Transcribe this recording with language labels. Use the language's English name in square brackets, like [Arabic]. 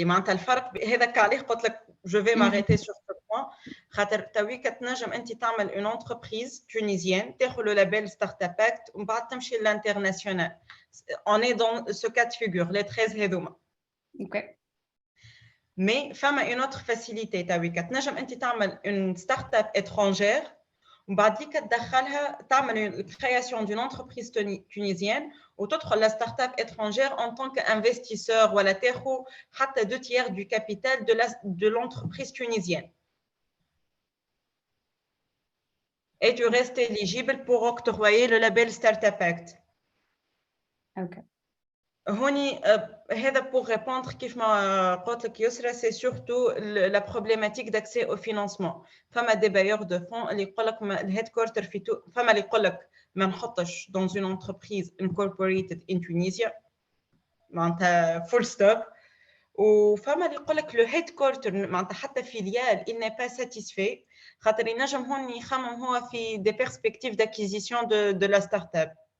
[Arabic] معناتها الفرق هذاك عليه قلت لك [French] je vais m'arrêter sur ce point. [Arabic] خاطر تويك تنجم انت تعمل [French] une entreprise tunisienne [Arabic] تاخذ le label Startup Act ومن بعد تمشي للانترناسيونال. [French] On est dans ce cas de figure, les 13 هذوما. [English] Okay. [French] Mais فما une autre facilité [Arabic] تويك تنجم انت تعمل [French] une startup étrangère ومن بعد تدخلها تعمل création d'une entreprise tunisienne وتدخل la startup étrangère en tant qu'investisseur ولا تاخذ حتى 2/3 du capital de l'entreprise tunisienne. Et tu restes éligible pour octroyer le label Startup Act. [English] Okay. [Arabic] هوني هذا [French] pour répondre [Arabic] كيف ما قلت لك [French] يسرا c'est surtout la problématique d'accès au financement. [Arabic] فما des bailleurs de fonds اللي يقول لك الهيدكوارتر في فما اللي يقول لك ما نحطش dans une entreprise incorporated in Tunisia معناتها full stop وفما اللي يقول لك le headquarter معناتها حتى فيليال [French] il n'est pas satisfait [Arabic] خاطر ينجم هون يخمم هو في [French] des perspectives d'acquisition de la startup.